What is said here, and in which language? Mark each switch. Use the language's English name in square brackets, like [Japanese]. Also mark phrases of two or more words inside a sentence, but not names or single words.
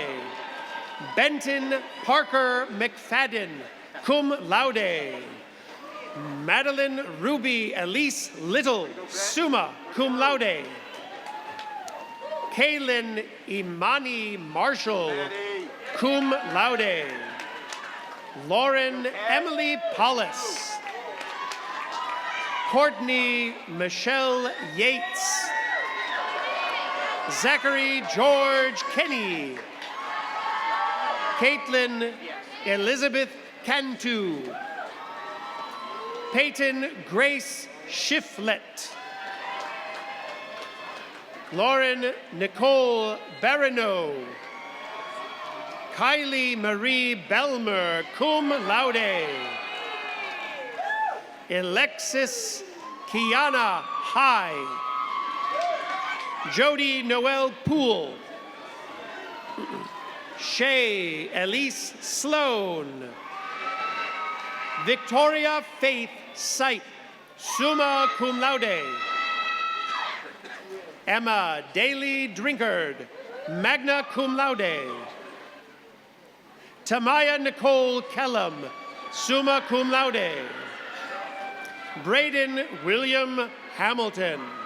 [English] Benton Parker McFadden, [Latin] cum laude. [English] Madeline Ruby Elise Little, [Latin] summa cum laude. [English] Kaylin Imani Marshall, [Latin] cum laude. [English] Lauren Emily Paulus. Courtney Michelle Yates. Zachary George Kenny. Caitlin Elizabeth Cantu. Peyton Grace Shiflett. Lauren Nicole Barano. Kylie Marie Belmer, [Latin] cum laude. [English] Alexis Kiana High. Jody Noel Poole. Shay Elise Sloan. Victoria Faith Sipe, [Latin] summa cum laude. [English] Emma Daly Drinkard, [Latin] magna cum laude. [English] Tamaya Nicole Kellum, [Latin] summa cum laude. [English] Braden William Hamilton.